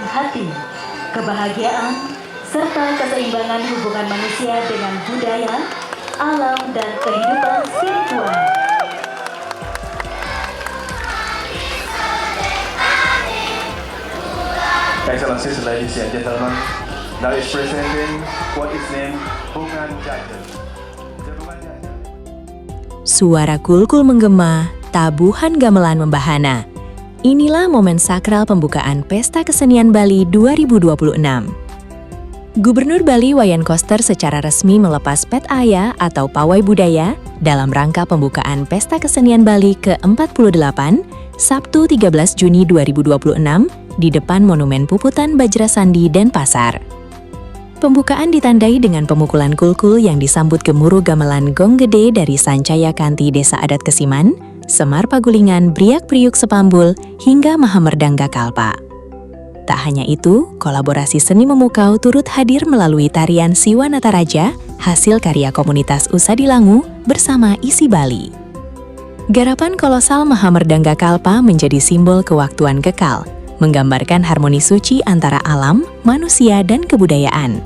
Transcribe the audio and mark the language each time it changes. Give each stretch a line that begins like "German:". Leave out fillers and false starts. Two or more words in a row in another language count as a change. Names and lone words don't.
Indonesian: hati, kebahagiaan, serta keseimbangan hubungan manusia dengan budaya, alam, dan kehidupan spiritual.
English: Excellencies, ladies and gentlemen, now is presenting what is named Bungan Jajan.
Indonesian: Suara kulkul menggema, tabuhan gamelan membahana. Inilah momen sakral pembukaan Pesta Kesenian Bali 2026. Gubernur Bali Wayan Koster secara resmi melepas Pet Aya atau Pawai Budaya dalam rangka pembukaan Pesta Kesenian Bali ke-48, Sabtu 13 Juni 2026 di depan Monumen Puputan Bajrasandi, Denpasar. Pembukaan ditandai dengan pemukulan kulkul yang disambut gemuruh gamelan gong gede dari Sancaya Kanti Desa Adat Kesiman, Semar Pagulingan Briak Priuk Sepambul, hingga Mahamerdangga Kalpa. Tak hanya itu, kolaborasi seni memukau turut hadir melalui tarian Siwa Nataraja, hasil karya komunitas Usadilangu bersama Isi Bali. Garapan kolosal Mahamerdangga Kalpa menjadi simbol kewaktuan kekal, menggambarkan harmoni suci antara alam, manusia, dan kebudayaan.